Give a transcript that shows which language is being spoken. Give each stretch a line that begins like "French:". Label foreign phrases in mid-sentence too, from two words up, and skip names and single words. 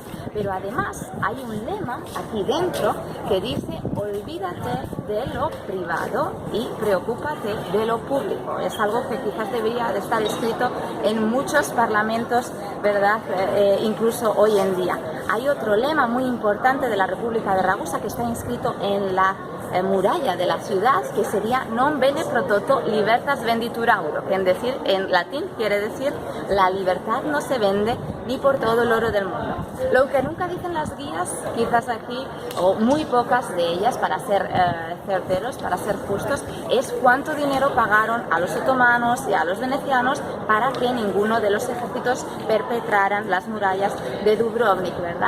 Spanish: Pero además hay un lema aquí dentro que dice: olvídate de lo privado y preocúpate de lo público. Es algo que quizás debería de estar escrito en muchos parlamentos, ¿verdad? Incluso hoy en día. Hay otro lema muy importante de la República de Ragusa que está inscrito en la muralla de la ciudad, que sería
Latin: non bene pro toto libertas venditur auro,
Spanish: que en latín quiere decir la libertad no se vende ni por todo el oro del mundo. Lo que nunca dicen las guías, quizás aquí, o muy pocas de ellas, para ser certeros, para ser justos, es cuánto dinero pagaron a los otomanos y a los venecianos para que ninguno de los ejércitos perpetraran las murallas de Dubrovnik, ¿verdad?